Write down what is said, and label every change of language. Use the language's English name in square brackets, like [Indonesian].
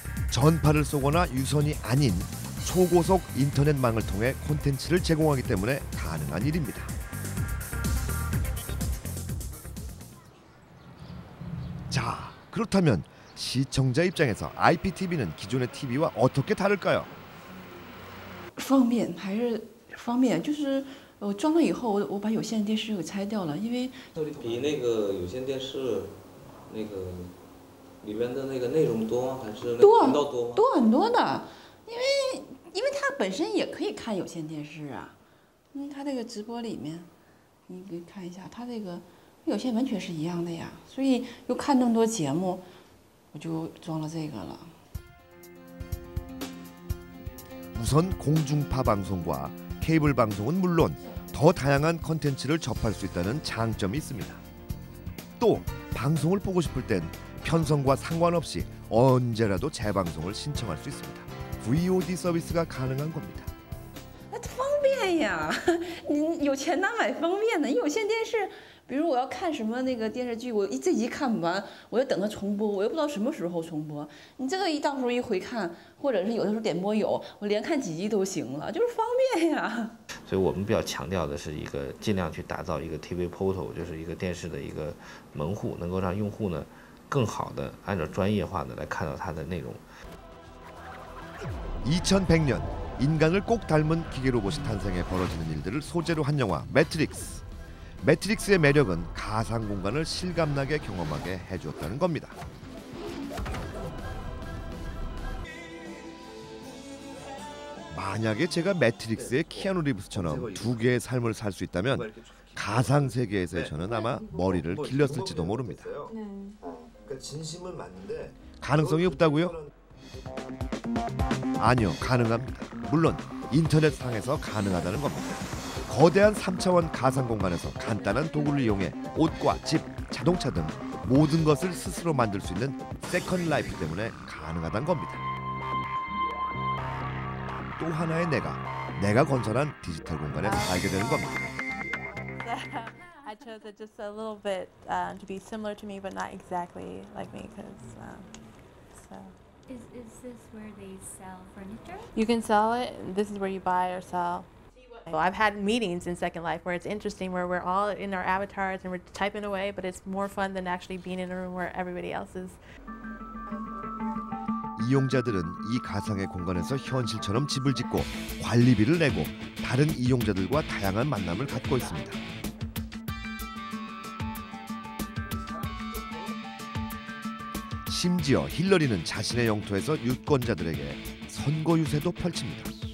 [Korean] 전파를 쏘거나 유선이 아닌 초고속 인터넷망을 통해 콘텐츠를 제공하기 때문에 가능한 일입니다. 자, 그렇다면 시청자 입장에서 IPTV는 기존의 TV와 어떻게 다를까요? [Chinese] 方便还是方便，就是装了以后，我把有线电视给拆掉了，因为比那个有线电视那个里面的那个内容多吗？还是频道多吗？多很多的，因为它本身也可以看有线电视啊，它这个直播里面，你可以看一下，它这个有线完全是一样的呀，所以又看那么多节目，我就装了这个了。 [Korean] 우선 공중파 방송과 케이블 방송은 물론 더 다양한 콘텐츠를 접할 수 있다는 장점이 있습니다. 또 방송을 보고 싶을 땐 편성과 상관없이 언제라도 재방송을 신청할 수 있습니다. VOD 서비스가 가능한 겁니다. [Chinese] 方便呀，你有钱哪买方便呢？有线电视，比如我要看什么那个电视剧，我这集看不完，我要等它重播，我又不知道什么时候重播。你这个到时候一回看，或者是有的时候点播有，我连看几集都行了，就是方便呀。所以我们比较强调的是一个尽量去打造一个 TV portal， 就是一个电视的一个门户，能够让用户呢更好的按照专业化的来看到它的内容。 [Korean] 2100년 인간을 꼭 닮은 기계 로봇이 탄생해 벌어지는 일들을 소재로 한 영화 매트릭스. 매트릭스의 매력은 가상 공간을 실감나게 경험하게 해주었다는 겁니다. 만약에 제가 매트릭스의 키아누 리브스처럼 두 개의 삶을 살 수 있다면 가상 세계에서의 저는 아마 머리를 길렀을지도 모릅니다. 진심은 맞는데 가능성이 없다고요? 아니요, 가능합니다. 물론 인터넷상에서 가능하다는 겁니다. 거대한 3차원 가상 공간에서 간단한 도구를 이용해 옷과 집, 자동차 등 모든 것을 스스로 만들 수 있는 세컨드 라이프 때문에 가능하다는 겁니다. 또 하나의 내가 건설한 디지털 공간에 살게 되는 겁니다. [English] I chose it just a little bit to be similar to me, but not exactly like me, because so. Is this where they sell furniture? You can sell it. This is where you buy or sell. I've had meetings in Second Life where it's interesting, where we're all in our avatars and we're typing away, but it's more fun than actually being in a room where everybody else is. [Korean] 이용자들은 이 가상의 공간에서 현실처럼 집을 짓고 관리비를 내고 다른 이용자들과 다양한 만남을 갖고 있습니다. 심지어 힐러리는 자신의 영토에서 유권자들에게 선거 유세도 펼칩니다.